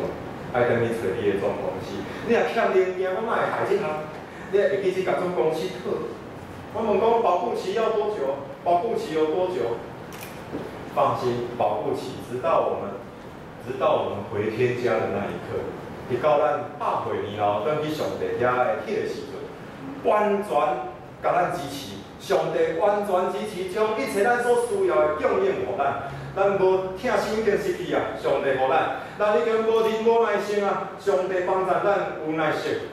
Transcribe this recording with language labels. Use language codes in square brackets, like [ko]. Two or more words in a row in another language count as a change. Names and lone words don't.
[nan] 爱等你找你的总公司。你若欠零件，我哪会害这项？你会记去甲总公司讨。我问讲保护期要多久？保护期有多久？放心，保护期直到我们回天家的那一刻，直到咱100 岁年后转去上帝遐的迄个时阵，完全甲咱支持。上帝完全支持，将一切咱所需要的供应互咱。咱无疼生已经失去啊，上帝互咱；咱已经无人无耐性啊，上帝帮助咱有耐性。